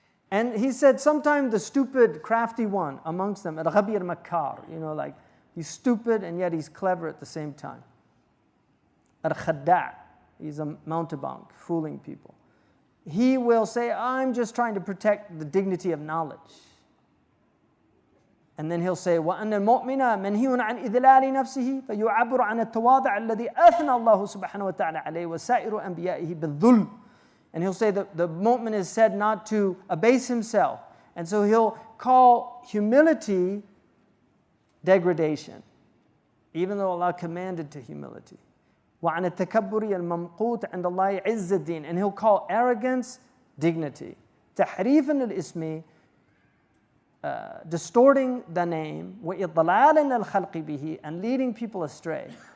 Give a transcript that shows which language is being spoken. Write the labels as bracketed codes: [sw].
[en] And he said, sometimes the stupid, crafty one amongst them, al-ghabir makkar, like he's stupid and yet he's clever at the same time. Al-khadda', he's a mountebank, fooling people. He will say, I'm just trying to protect the dignity of knowledge. And then he'll say, [ar] وَأَنَّ الْمُؤْمِنَ مَنْهِيٌ عَنْ إِذْلَالِ نَفْسِهِ فَيُعَبِّرُ عَنَ التَّوَاضُعِ الَّذِي أَثْنَى اللَّهُ سُبْحَانَهُ وَتَعَالَى عَلَيْهِ وَسَائِرُ أَنْبِيَائِهِ بِالذُّلْمِ. [en] And he'll say that the mu'min is said not to abase himself. And so he'll call humility degradation, even though Allah commanded to humility. [ar] وَعَنَ التَّكَبُّرِ الْمَمْقُوتِ عِنْدَ اللَّهِ عِزَّ الدِّينِ. [en] And he'll call arrogance dignity. [ar] تَحْرِيفًا الْإِسْمِ, [en] distorting the name, [ar] وَإِضْلَالًا الْخَلْقِ بِهِ, [en] and leading people astray.